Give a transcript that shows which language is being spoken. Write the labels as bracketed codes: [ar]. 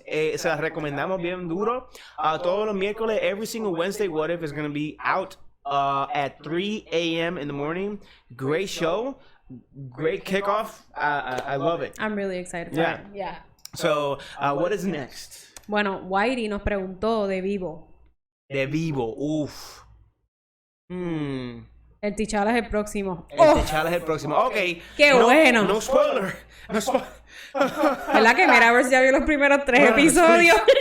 [es] Se las recomendamos bien duro. Todos los miércoles, [en] every single Wednesday, What If is going to be out at 3 a.m. in the morning. Great show. Great kickoff. I love it. I'm really excited for it. Yeah. So, what is next? [es] Bueno, Wairi nos preguntó de Vivo. De Vivo, uff. El T'Challa es el próximo. T'Challa es el próximo. Ok. ¡Qué bueno! [en] No spoiler. No spoiler. [es] ¿Verdad que mira a ver si ya vio los primeros 3 episodios?